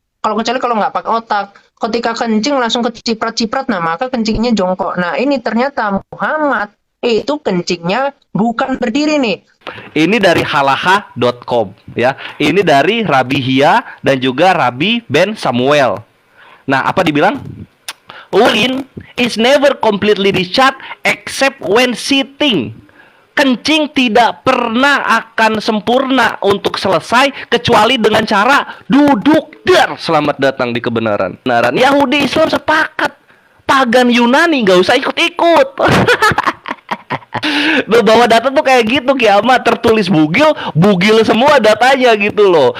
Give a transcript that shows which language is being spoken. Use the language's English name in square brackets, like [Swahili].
[Indonesian] Kecuali kalau nggak pakai otak, ketika kencing langsung keciprat-ciprat, nah maka kencingnya jongkok. Nah ini ternyata Muhammad itu kencingnya bukan berdiri nih. Ini dari halaha.com ya. Ini dari Rabi Hia dan juga Rabi Ben Samuel. Nah, apa dibilang? [English] Urine is never completely discharged except when sitting. [Indonesian] Kencing tidak pernah akan sempurna untuk selesai kecuali dengan cara duduk. Dar, selamat datang di kebenaran. Yahudi Islam sepakat. Pagan Yunani nggak usah ikut-ikut. Bahwa data tuh kayak gitu, kiamat tertulis bugil, bugil semua datanya gitu loh.